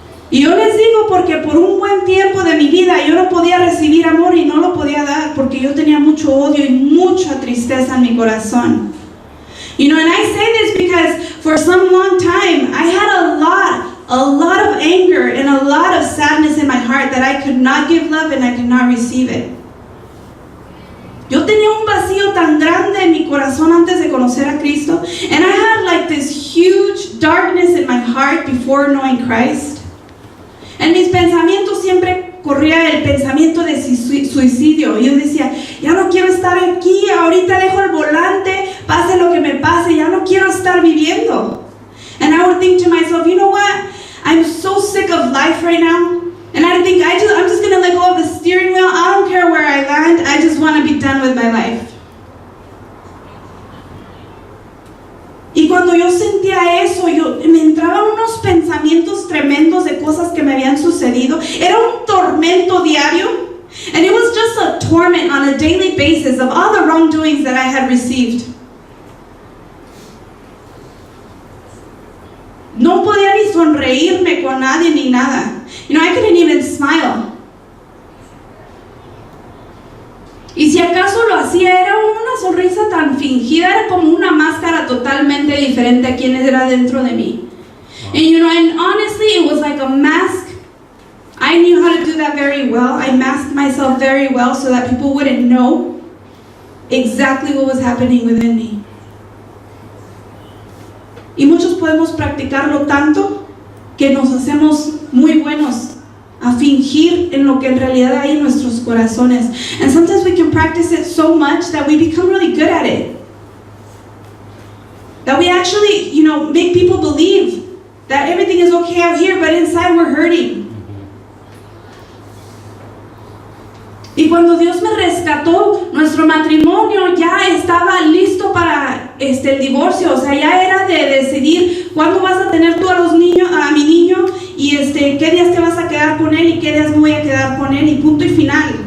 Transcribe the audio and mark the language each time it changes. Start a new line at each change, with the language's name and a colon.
Spanish: Y yo les digo porque por un buen tiempo de mi vida yo no podía recibir amor y no lo podía dar porque yo tenía mucho odio y mucha tristeza en mi corazón.
English: And I say this because for some long time I had a lot of anger and a lot of sadness in my heart that I could not give love and I could not receive it.
Spanish: Yo tenía un vacío tan grande en mi corazón antes de conocer a Cristo,
English: and I had like this huge darkness in my heart before knowing Christ.
Spanish: En mis pensamientos siempre corría el pensamiento de suicidio. Yo decía, ya no quiero estar aquí, ahorita dejo el volante, pase lo que me pase, ya no quiero estar viviendo.
English: And I would think to myself, you know what? I'm so sick of life right now. And I think I'm just going to let go of the steering wheel. I don't care where I land. I just want to be done with my life.
Spanish: Y cuando yo sentía eso, me entraban unos pensamientos tremendos de cosas que me habían sucedido. Era un tormento diario.
English: And it was just a torment on a daily basis of all the wrongdoings that I had received.
Spanish: No podía ni sonreírme con nadie ni nada.
English: I couldn't even smile.
Spanish: Y si acaso lo hacía, era una sonrisa tan fingida, era como una máscara totalmente diferente a quien era dentro de mí.
English: And honestly, it was like a mask. I knew how to do that very well. I masked myself very well so that people wouldn't know exactly what was happening within me.
Spanish: Y muchos podemos practicarlo tanto que nos hacemos muy buenos a fingir en lo que en realidad hay en nuestros corazones.
English: And sometimes we can practice it so much that we become really good at it. That we actually, make people believe that everything is okay out here, but inside we're hurting.
Spanish: Y cuando Dios me rescató, nuestro matrimonio ya estaba listo para el divorcio. O sea, ya era de decidir cuándo vas a tener tú a mi niño y qué días te vas a quedar con él y qué días me voy a quedar con él y punto y final.